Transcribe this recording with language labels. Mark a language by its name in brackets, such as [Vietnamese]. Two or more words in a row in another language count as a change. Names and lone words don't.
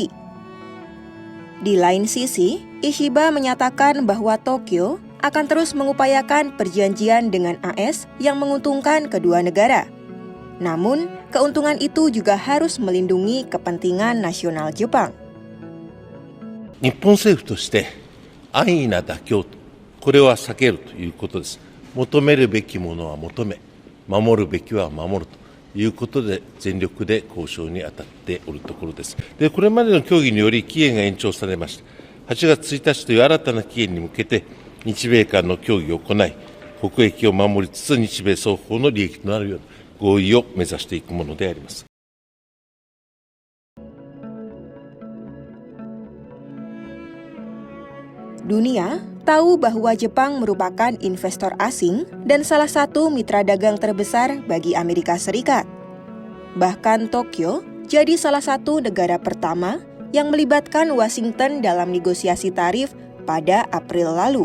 [Indonesian] Di lain sisi, Ishiba menyatakan bahwa Tokyo akan terus mengupayakan perjanjian dengan AS yang menguntungkan kedua negara. Namun, keuntungan itu juga harus melindungi kepentingan nasional Jepang. [Japanese] 日本政府として安易な妥協とこれは避けるということです。求めるべきものは求め、守るべきは守るということで全力で交渉に当たっておるところです。で、これまでの協議により期限が延長されました。8月1日という新たな期限に向けて日米間の協議を行い、国益を守りつつ日米双方の利益となるような合意を目指していくものであります。 [Indonesian] Dunia tahu bahwa Jepang merupakan investor asing dan salah satu mitra dagang terbesar bagi Amerika Serikat. Bahkan Tokyo jadi salah satu negara pertama yang melibatkan Washington dalam negosiasi tarif pada April lalu.